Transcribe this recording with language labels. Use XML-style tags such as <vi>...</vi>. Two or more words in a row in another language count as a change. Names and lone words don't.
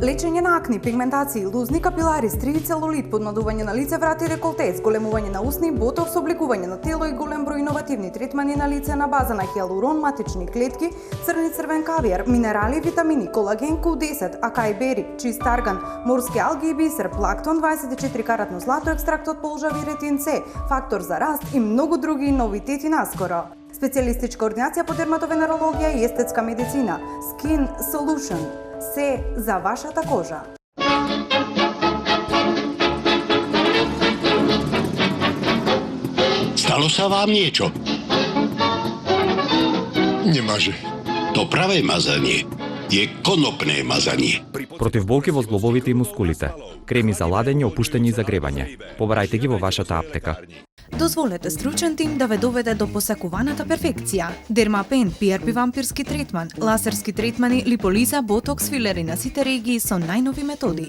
<mk>Лечење на акни, пигментации, лузни капилари, стриви целулит, подмладување на лице, врат и деколте, зголемување на усни, ботокс, обликување на тело и голем број иновативни третмани на лице на база на хиалурон, матични клетки, црни црвен кавијар, минерали, витамини, колаген, Q10, акај бери, чист арган, морски алги и бисер, плактон, 24 каратно злато, екстракт од полжави ретин С, фактор за раст и многу други новитети наскоро. Специјалистичка ординација по дерматовенерологија и естетска медицина. Skin Solution. Се за вашата кожа.</mk> <sk>Stalo sa vám niečo? Nemáže. To pravé mazanie je konopné mazanie.</sk> <mk>Против болки во зглобовите и мускулите. Креми за ладење, опуштање и загревање. Побарајте ги во вашата аптека. Дозволете стручен тим да ве доведе до посакуваната перфекција. Дермапен, PRP вампирски третман, лазерски третмани, липолиза, ботокс, филери на сите регии со најнови методи.</mk>